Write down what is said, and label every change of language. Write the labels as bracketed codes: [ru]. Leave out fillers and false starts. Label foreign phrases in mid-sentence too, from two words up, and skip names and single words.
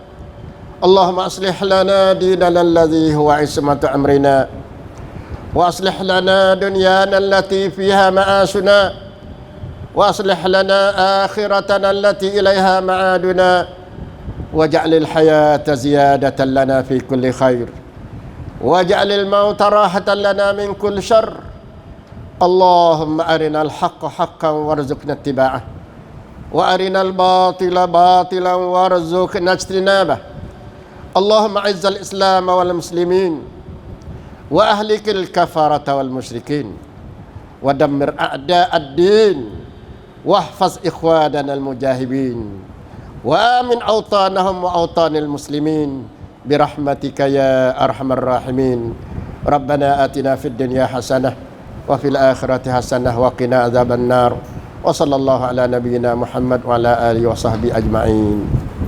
[ar] اللهم أصلح لنا ديننا الذي هو عصمة أمرنا وأصلح لنا دنيانا التي فيها معاشنا وأصلح لنا آخرتنا التي إليها معادنا واجعل الحياة زيادة لنا في كل خير واجعل الموت راحة لنا من كل شر. اللهم أرنا الحق حقا وارزقنا اتباعه وأرنا الباطل باطلا وارزقنا اجتنابه. اللهم أعز الإسلام والمسلمين وأهلك الكفرة والمشركين ودمر أعداء الدين واحفظ إخواننا المجاهدين وآمن أوطانهم وأوطان المسلمين برحمتك يا أرحم الراحمين. ربنا آتنا في الدنيا حسنة وفي الآخرة حسنة وقنا عذاب النار. وصلى الله على نبينا محمد وعلى آله وصحبه أجمعين.